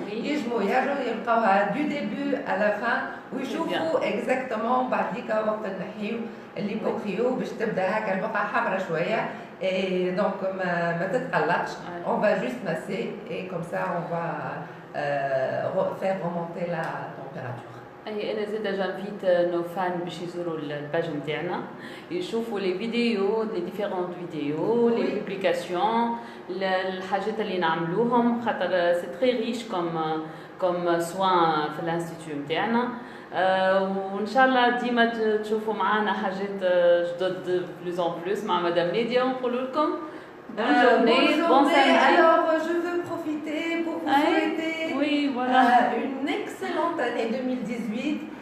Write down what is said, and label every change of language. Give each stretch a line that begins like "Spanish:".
Arabic: يجموا يلقاوها
French: du début à la fin
Arabic: ويشوفوا exactement بعد هيك وقت نحيو الليبوكريو باش تبدا هكا البقعه حمراء شويه.
French: Et donc
Arabic: ما تتقلقش,
French: on va juste masser et comme ça on va faire remonter la température.
Arabic: أنا زيدا
French: j'invite nos fans
Arabic: باش يزوروا الباج نتاعنا يشوفوا
French: les vidéos, les différentes vidéos, les publications,
Arabic: الحاجات اللي نعملوهم خاطر
French: c'est très riche comme soin
Arabic: في الانستيتيو نتاعنا. وان شاء الله ديما تشوفوا معنا حاجات جدد
French: plus en plus
Arabic: مع مدام نيديا ونقول لكم
French: bonne journée, bon samedi. Alors je veux profiter pour vous souhaiter une excellente année 2018.